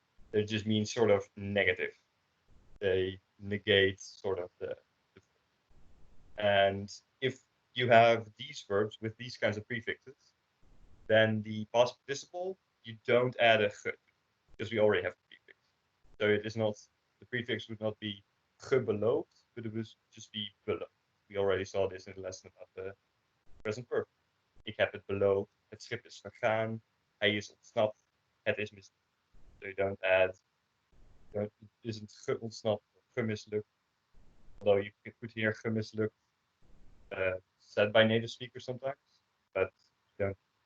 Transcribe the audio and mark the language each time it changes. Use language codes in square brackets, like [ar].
[en] They just mean sort of negative. They negate sort of the and if you have these verbs with these kinds of prefixes, then the past participle, you don't add a ge, because we already have a prefix. So it is not, the prefix would not be gebeloofd, but it would just be beloofd. We already saw this in the lesson about the present perfect. [nl] Ik heb het beloofd, het schip is vergaan, hij is ontsnapt, het is mislukt. [en] So you don't add, it isn't ge ontsnapt or gemislukt. Although you could put here gemislukt, said by native speakers sometimes, but you don't.